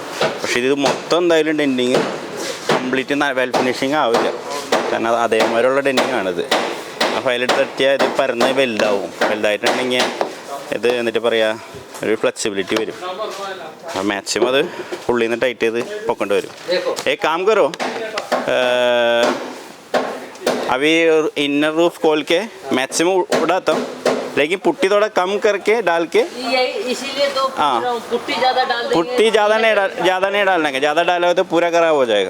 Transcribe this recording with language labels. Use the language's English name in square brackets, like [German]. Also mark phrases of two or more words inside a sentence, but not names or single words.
[Malayalam] പക്ഷേ ഇത് മൊത്തം എന്തായാലും [English] denting complete well finishing [Malayalam] ആവില്ല, കാരണം അതേമാതിരിയുള്ള ഡെൻറ്റിങ് ആണിത്. അപ്പോൾ അതിലിട്ട് തട്ടിയാൽ ഇത് പരന്ന് വലുതായിട്ടുണ്ടെങ്കിൽ ഇത് എന്നിട്ട് പറയാ ഒരു ഫ്ലെക്സിബിലിറ്റി വരും. അപ്പോൾ മാക്സിമം അത് ഉള്ളിൽ നിന്ന് ടൈറ്റ് ചെയ്ത് പൊക്കൊണ്ട് വരും. [Hindi] काम करो अभी [English] inner roof [Hindi] खोल के मैक्सिमम उड़ाता हूँ, लेकिन पुट्टी थोड़ा कम करके डाल के, इसीलिए तो पुट्टी ज़्यादा डाल देंगे. पुट्टी ज़्यादा नहीं डालने का, ज़्यादा डालोगे तो पूरा खराब हो जाएगा.